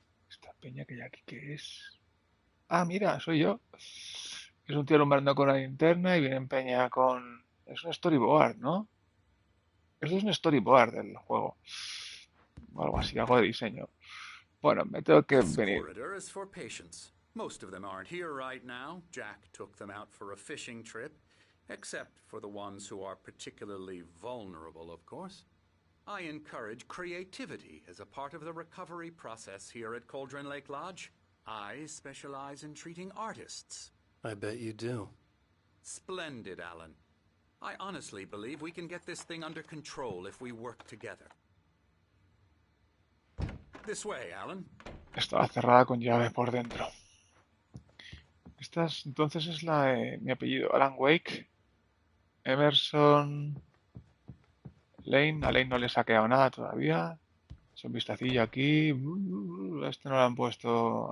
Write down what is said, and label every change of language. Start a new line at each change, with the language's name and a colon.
Spanish: Esta peña que hay aquí, ¿qué es? Ah, mira, soy yo. Es un tío alumbrando con la linterna y viene en peña con... Es un storyboard, ¿no? Eso es un storyboard del juego. O algo así, algo de diseño. Bueno, me tengo que
English: This
Spanish: venir.
English: corridor is for patients. Most of them aren't here right now. Jack took them out for a fishing trip, except for the ones who are particularly vulnerable, of course. I encourage creativity as a part of the recovery process here at Cauldron Lake Lodge. I specialize in treating artists. I bet you do. Splendid, Alan. I honestly believe we can get this thing under control if we work together. This way, Alan.
Spanish: Estaba cerrada con llave por dentro. Esta es, entonces es la de mi apellido. Alan Wake. Emerson. Lane. A Lane no le he saqueado nada todavía. Es un vistacillo aquí. Este no lo han puesto.